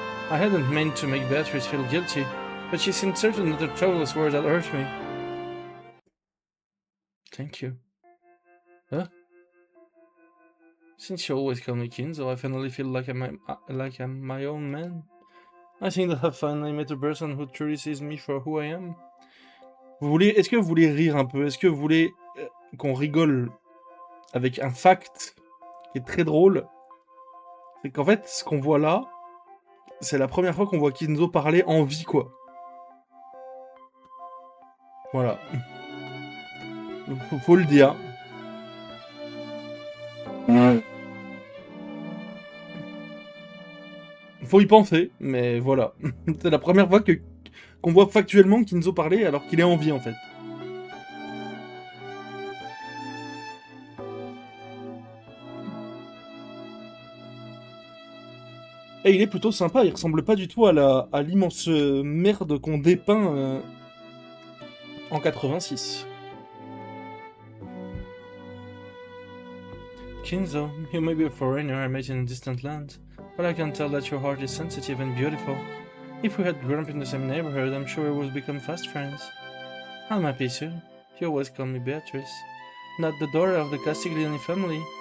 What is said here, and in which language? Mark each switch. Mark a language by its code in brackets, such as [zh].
[en] I hadn't meant to make Beatrice feel guilty, but she seemed certain that her troublous words had hurt me. Thank you. Huh? Since you always call me Kinzo, I finally feel like I'm my own man. I think that I've finally met a person who truly sees me for who I am. [fr] Est-ce que vous voulez rire un peu? Est-ce que vous voulez qu'on rigole avec un fact qui est très drôle? C'est qu'en fait, ce qu'on voit là, c'est la première fois qu'on voit Kinzo parler en vie, quoi. Voilà. Faut le dire. Faut y penser, mais voilà. C'est la première fois qu'on voit factuellement Kinzo parler alors qu'il est en vie, en fait. Et il est plutôt sympa, il ressemble pas du tout à l'immense merde qu'on dépeint en 86. [en] Kinzo, you may be a foreigner I met in a distant land, but I can tell that your heart is sensitive and beautiful. If we had grown up in the same neighborhood, I'm sure we would become fast friends. I'm happy too. You always call me Beatrice, not the daughter of the Castiglione family.